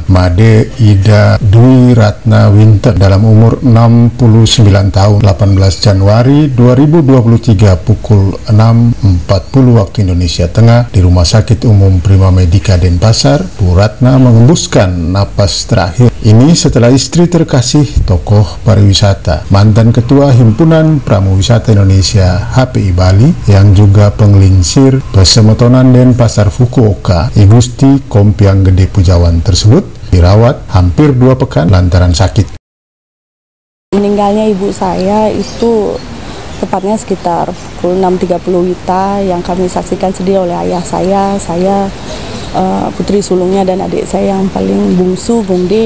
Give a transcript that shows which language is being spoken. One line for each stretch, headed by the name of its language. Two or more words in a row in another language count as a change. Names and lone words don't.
Indonesian: Made Ida Dwi Ratna Winter dalam umur 69 tahun, 18 Januari 2023 pukul 6.40 waktu Indonesia Tengah di Rumah Sakit Umum Prima Medika Denpasar. Bu Ratna mengembuskan napas terakhir ini setelah istri terkasih, tokoh pariwisata, mantan ketua Himpunan Pramuwisata Indonesia HPI Bali, yang juga penggelincir Pesemetonan Denpasar Fukuoka, I Gusti Kompiang Gede Pujawan tersebut dirawat hampir 2 pekan lantaran sakit. Meninggalnya ibu saya itu tepatnya sekitar pukul 6.30 WITA, yang kami saksikan sedih oleh ayah saya, putri sulungnya dan adik saya yang paling bungsu, Bung D.